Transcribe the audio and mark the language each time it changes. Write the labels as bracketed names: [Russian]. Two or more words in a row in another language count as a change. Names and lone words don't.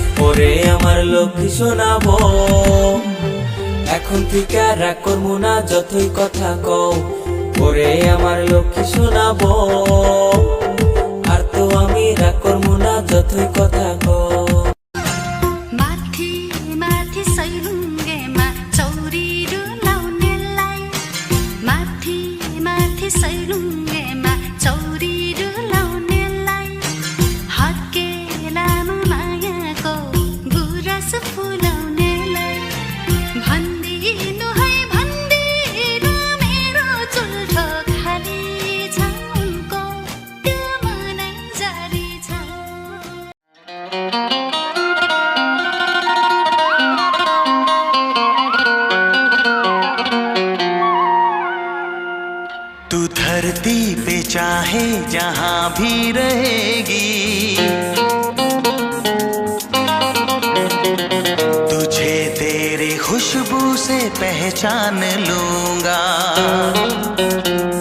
[Bangla] ওরে আমার লক্ষ্মী শোনাবো, এখন থেকে রাগ করবো না যতই কথা কও। ওরে আমার লক্ষ্মী শোনাবো, আর তো আমি রাগ করবো না যতই কথা কও। [Nepali] माथि माथि सैलुङ्गेमा चौरीहरू लाउनेलाई, माथि माथि सैलुङ्गेमा चौरीहरू लाउनेलाई, हर्के लामो मायाको गुराँस फुलाउनेलाई, भन्दिनु है भन्दिनु मेरो चुल्ठो खाली छ उनको, त्यो मनै जारी छ। [Hindi] तू धरती पे चाहे जहां भी रहेगी, तुझे तेरी खुशबू से पहचान लूंगा।